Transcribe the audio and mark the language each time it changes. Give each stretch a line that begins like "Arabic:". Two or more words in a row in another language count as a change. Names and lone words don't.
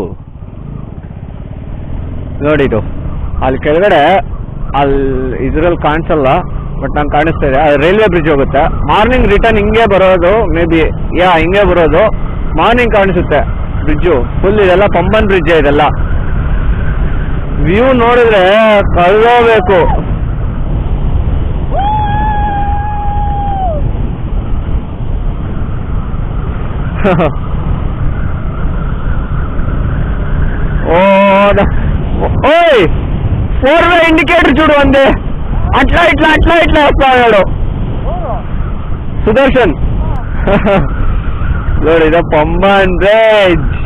Kannada: ನೋಡಿ ಇದು ಅಲ್ಲಿ ಕೆಳಗಡೆ ಅಲ್ಲಿ ಇದ್ರಲ್ಲಿ ಕಾಣಿಸಲ್ಲ ಬಟ್ ನಂಗೆ ಕಾಣಿಸ್ತಾ ಇದೆ
English: railway bridge
Kannada: ಹೋಗುತ್ತೆ
English: morning return
Kannada: ಹಿಂಗೆ ಬರೋದು
English: may be
Kannada: ಹಿಂಗೆ ಬರೋದು ಮಾರ್ನಿಂಗ್ ಕಾಣಿಸುತ್ತೆ ಬ್ರಿಡ್ಜು ಫುಲ್ ಇದೆಲ್ಲ ಪಂಬನ್ ಬ್ರಿಡ್ಜ್ ಇದೆಲ್ಲ ವ್ಯೂ ನೋಡಿದ್ರೆ ಕಳ್ಕೋಬೇಕು
Telugu: ఓయ్
English: 4-way indicator
Telugu: చూడు అందే అట్లా ఇట్లా అట్లా ఇట్లా వస్తాడు సుదర్శన్ చూడు ఇదో పంబన్ బ్రిడ్జ్